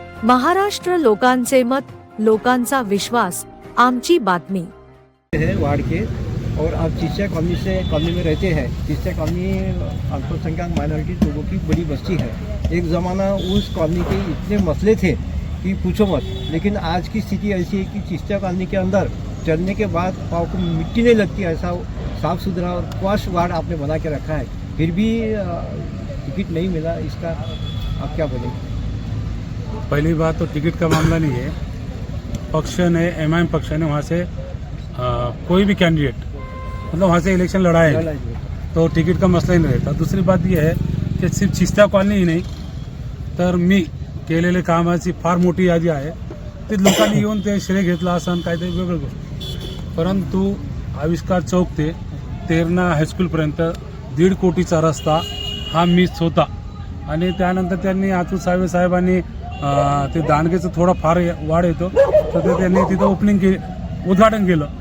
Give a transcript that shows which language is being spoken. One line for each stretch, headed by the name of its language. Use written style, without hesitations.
Marathi: महाराष्ट्र लोकांचे मत, लोकांचा विश्वास, आमची बातमी।
Hindi: है वार्ड के और आप चिस्या कॉलोनी में रहते हैं। चिस्या कॉलोनी अल्पसंख्यक माइनॉरिटी लोगों की बड़ी बस्ती है। एक ज़माना उस कॉलोनी के इतने मसले थे कि पूछो मत, लेकिन आज की स्थिति ऐसी है कि चिस्या कॉलोनी के अंदर चलने के बाद पाँव को मिट्टी नहीं लगती, ऐसा साफ़ सुथरा और पॉश वार्ड आपने बना के रखा है। फिर भी टिकट नहीं मिला, इसका आप क्या बोलेंगे? पहली बात तो टिकट का मामला नहीं है। पक्ष ने एमआईएम पक्ष ने वहाँ से कोई भी कैंडिडेट मतलब वहाँ से इलेक्शन लड़ाए तो टिकट का मसला ही नहीं रहता। दूसरी बात यह है की
Marathi: सिर्फ चिस्या कॉलनी ही नाही तर मी केलेले कामाची फार मोठी यादी आहे। ते लोकांनी येऊन ते श्रेय घेतला असं काहीतरी वेगळं गोष्ट, परंतु आविष्कार चौक ते तेरणा हायस्कूलपर्यंत 1.5 कोटीचा रस्ता हा मिस होता आणि त्यानंतर त्यांनी अतुल सावे साहेबांनी ते दांडगेचं थोडा फार वाढ येतो तर ते त्यांनी तिथं उद्घाटन केलं।